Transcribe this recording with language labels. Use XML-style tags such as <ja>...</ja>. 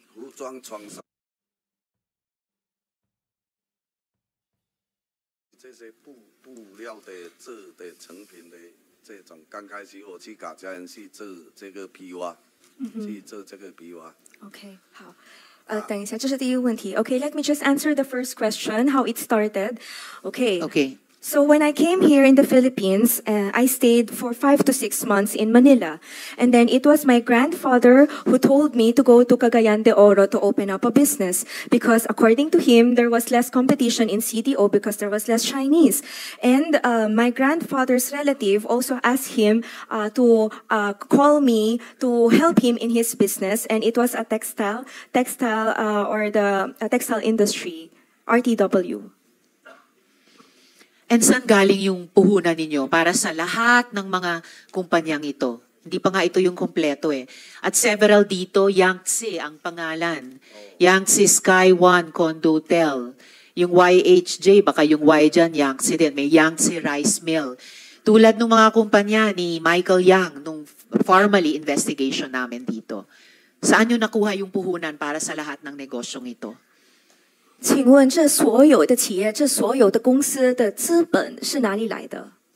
<zh>服装、床上这些布料的做的成品的这种，刚开始我去卡加亚去做这个皮袜，去做这个皮袜。 OK， 好。等一下，这是第一个问题。</zh> <en>Okay, let me just answer the first question, how it started. Okay. So when I came here in the Philippines, I stayed for 5 to 6 months in Manila. And then it was my grandfather who told me to go to Cagayan de Oro to open up a business. Because according to him, there was less competition in CDO because there was less Chinese. And my grandfather's relative also asked him to call me to help him in his business. And it was a textile or the textile industry, RTW.</en> <tl>And saan galing yung puhunan ninyo para sa lahat ng mga kumpanyang ito? Hindi pa nga ito yung kompleto eh. At several dito, Yangtze ang pangalan. Yangtze Sky One Condo Hotel. Yung YHJ, baka yung Y dyan, Yangtze din. May Yangtze Rice Mill. Tulad ng mga kumpanya ni Michael Yang nung formally investigation namin dito. Saan nyo nakuha yung puhunan para sa lahat ng negosyong ito?</tl> <zh>请问这所有的企业、这所有的公司的资本是哪里来的？</zh>